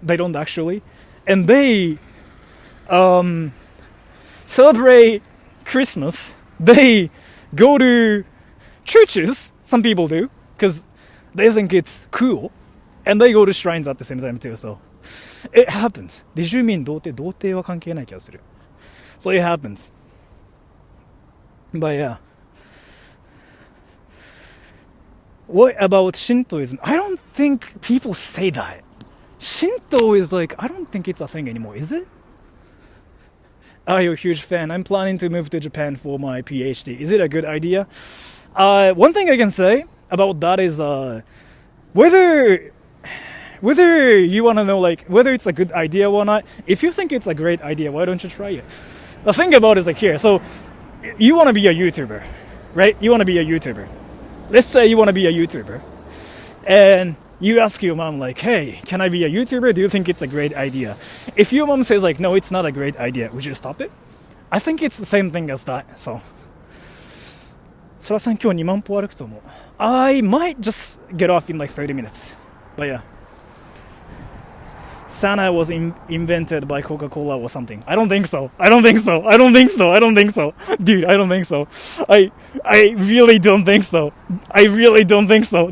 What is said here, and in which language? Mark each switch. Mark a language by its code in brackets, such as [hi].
[en] They don't actually. And they celebrate Christmas. They go to churches. Some people do. Because they think it's cool. And they go to shrines at the same time too, so it happens. Did you mean [ja] 童貞は関係ない気がする. [en] So it happens. But yeah. What about Shintoism? I don't think people say that. Shinto is like, I don't think it's a thing anymore, is it? Are you a huge fan? I'm planning to move to Japan for my PhD. Is it a good idea? One thing I can say about that is whether you want to know like whether it's a good idea or not, if you think it's a great idea, why don't you try it? The thing about it is like here, so you want to be a YouTuber, right? You want to be a YouTuber. Let's say you want to be a YouTuber. and you ask your mom like, hey, can I be a YouTuber? Do you think it's a great idea? If your mom says like, no, it's not a great idea, would you stop it? I think it's the same thing as that. [ja] So そらさん今日2万歩歩くと思う。 [en] I might just get off in like 30 minutes. But yeah. Santa was invented by Coca-Cola or something. I don't think so. I don't think so. I don't think so. I don't think so. Dude, I don't think so. I really don't think so. I really don't think so.